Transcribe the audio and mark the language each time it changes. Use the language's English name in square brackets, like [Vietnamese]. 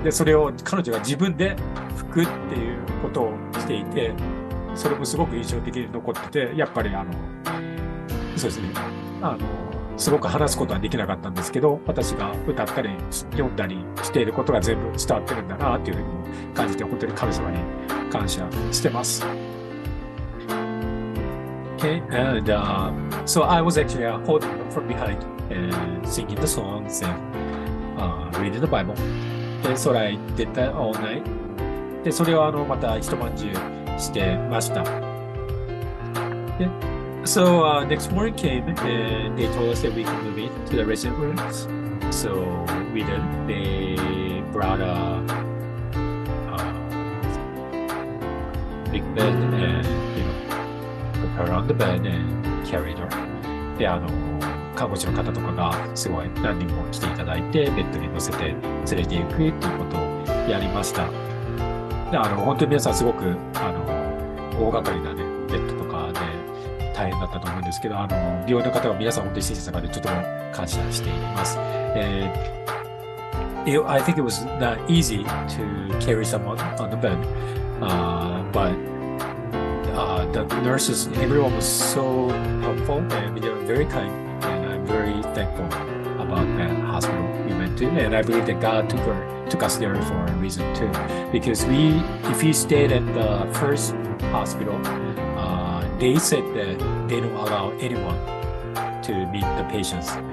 [Japanese] で、それを彼女が自分で拭くっていうことをしていて、それもすごく印象的に残ってて、やっぱりそうですね、すごく話すことはできなかったんですけど、私が歌ったり読んだりしていることが全部伝わってるんだなっていうふうに感じて、本当に神様に感謝してます。 [English] Okay, and so I was actually holding from behind and singing the songs and reading the Bible. And so I did that all night. [Japanese] で、それをまた一晩中してました。 [English] で、So next morning came and they told us that we could move into the resident rooms. So we did. They brought a big bed and put her on the bed and carried her. [Japanese] で、看護師の方とかがすごい何人も来ていただいて、ベッドに乗せて連れて行くということをやりました。で、本当に皆さんすごく大掛かりなね、ベッドとかで大変だったと思うんですけど、病院の方は皆さん本当に親切な方でとても感謝しています。 [English] I think it was not easy to carry someone on the bed, but the nurses, everyone was so helpful and they were very kind, and I'm very thankful about that hospital we went to, and I believe that God took us there for a reason too, because if we stayed at the first hospital,they said that they don't allow anyone to meet the patients.